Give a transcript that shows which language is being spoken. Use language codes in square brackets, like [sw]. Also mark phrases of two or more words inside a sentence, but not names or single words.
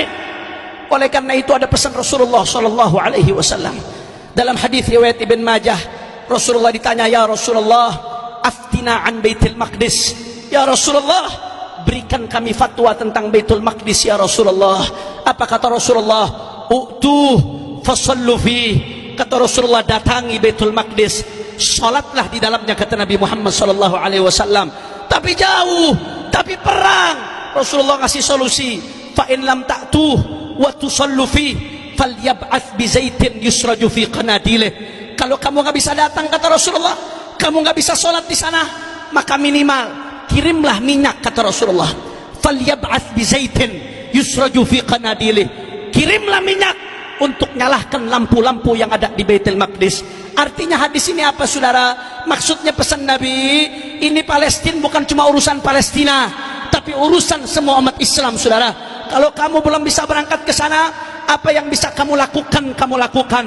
[id] Oleh karena itu ada pesan Rasulullah [ar] صلى الله عليه وسلم [id] dalam hadis riwayat Ibn Majah. Rasulullah ditanya, [ar] يا رسول الله أفتنا عن بيت المقدس. يا رسول الله, [id] berikan kami fatwa tentang Baitul Maqdis [ar] يا رسول الله. [id] Apa kata Rasulullah? [ar] ائتوه فصلوا فيه. [id] Kata Rasulullah, datangi Baitul Maqdis, salatlah di dalamnya, kata Nabi Muhammad [ar] صلى الله عليه وسلم. [id] Tapi jauh, tapi perang. Rasulullah ngasih solusi, [ar] فإن لم تأتوه وتصلوا فيه فليبعث بزيت يسرج في قناديله. [id] Kalau kamu nggak bisa datang, kata Rasulullah, kamu nggak bisa sholat di sana, maka minimal kirimlah minyak, kata Rasulullah. [ar] فليبعث بزيت يسرج في قناديله. [id] Kirimlah minyak untuk nyalahkan lampu-lampu yang ada di Baitul Maqdis. Artinya hadis ini apa saudara? Maksudnya pesan Nabi, ini Palestina bukan cuma urusan Palestina, tapi urusan semua umat Islam saudara. Kalau kamu belum bisa berangkat ke sana, Apa yang bisa kamu lakukan, kamu lakukan.